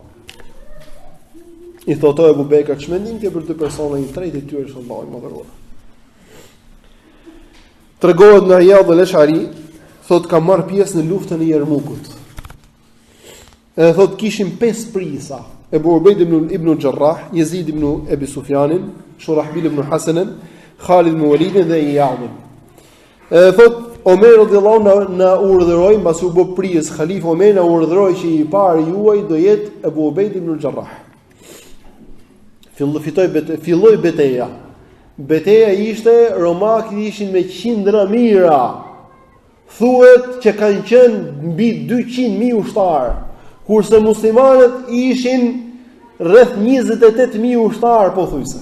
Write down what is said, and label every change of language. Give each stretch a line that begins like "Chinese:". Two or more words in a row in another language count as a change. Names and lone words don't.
Albanian: I thotë Abu Bekr, ç'mendim ti për dy persona, i treti i tyre është Allahu i madhëruar. Tregohet nga Riyad al-Ash'ari, thotë ka marr pjesë në luftën e Jermukut. Edhe thotë kishim 5 prisa: Ebu Ubejd ibn Jarrah, Yazid ibn Abi Sufjanin, Shurahbil ibn Hasanin, Khalid ibn Walidin dhe Iyadin. Edhe thotë Omer
Arabic: رضي الله عنه
Albanian: na urdhëroi mbas u bë prijes Khalifa Omer na urdhëroi që i pari juaj do jetë Abu Ubejd ibn al-Jarrah. Filloi betejë. Betejë ishte romakët ishin me qindra mijëra. Thuhet që kanë qenë mbi 200.000 ushtar, kurse muslimanët ishin rreth 28.000 ushtar pothuajse.